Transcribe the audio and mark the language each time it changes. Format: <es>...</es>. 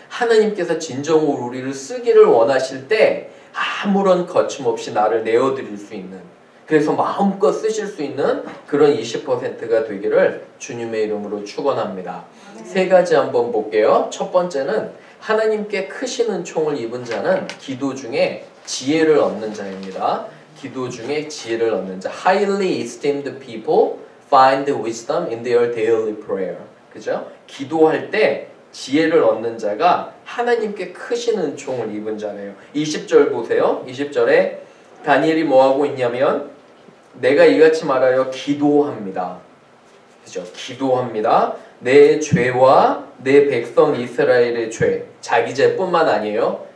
<ko>하나님께서 진정으로 우리를 쓰기를 원하실 때 아무런 거침없이 나를 내어드릴 수 있는, 그래서 마음껏 쓰실 수 있는 그런 20%가 되기를 주님의 이름으로 축원합니다. 세 가지 한번 볼게요. 첫 번째는 하나님께 크신 은총을 입은 자는 기도 중에 지혜를 얻는 자입니다. 기도 중에 지혜를 얻는 자.</ko> <en>Highly esteemed people find wisdom in their daily prayer.</en> <ko>그죠? 기도할 때 지혜를 얻는 자가 하나님께 크신 은총을 입은 자래요. 20절 보세요. 20절에 다니엘이 뭐하고 있냐면 내가 이같이 말하여 기도합니다. 그죠? 기도합니다. 내 죄와 내 백성 이스라엘의 죄, 자기 죄뿐만 아니에요.</ko>